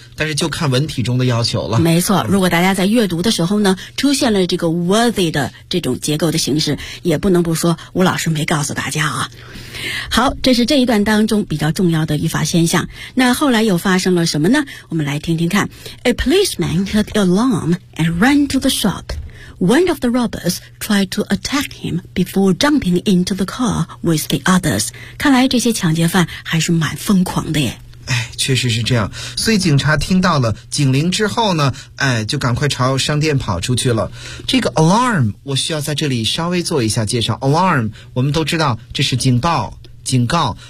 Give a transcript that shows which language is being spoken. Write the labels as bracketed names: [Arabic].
[Chinese] 但是就看文体中的要求了。没错，如果大家在阅读的时候呢，出现了这个 worthy 的这种结构的形式，也不能不说吴老师没告诉大家啊。好，这是这一段当中比较重要的语法现象。那后来又发生了什么呢？我们来听听看。 [English] A policeman heard the alarm and ran to the shop. One of the robbers tried to attack him before jumping into the car with the others. [Chinese] 看来这些抢劫犯还是蛮疯狂的耶。哎，确实是这样。所以警察听到了警铃之后呢，哎，就赶快朝商店跑出去了。这个 alarm 我需要在这里稍微做一下介绍。alarm 我们都知道这是警报，警告。